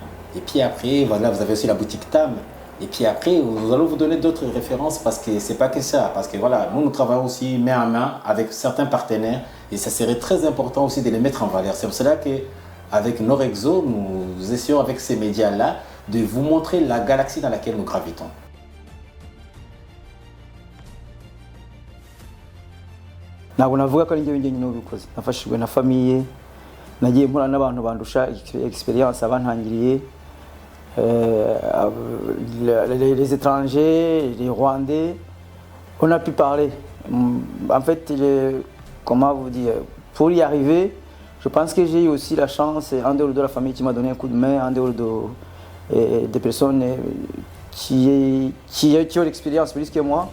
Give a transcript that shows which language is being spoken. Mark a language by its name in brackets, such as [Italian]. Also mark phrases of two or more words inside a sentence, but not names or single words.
[French] Et puis après, voilà, vous avez aussi la boutique TAM. Et puis après, nous allons vous donner d'autres références parce que c'est pas que ça. Parce que voilà, nous travaillons aussi main à main avec certains partenaires et ça serait très important aussi de les mettre en valeur. C'est pour cela qu'avec Norexo, nous essayons avec ces médias-là de vous montrer la galaxie dans laquelle nous gravitons. [Kinyarwanda] ntabwo navuga ko ari njye njyenyine ubikoze nafashijwe na famiye nagiye mpura n'abantu bandusha expérience abantangiriye [French] les étrangers, les Rwandais, on a pu parler. En fait, comment vous dire, pour y arriver, je pense que j'ai eu aussi la chance, en dehors de la famille qui m'a donné un coup de main, en dehors des personnes qui ont l'expérience plus que moi.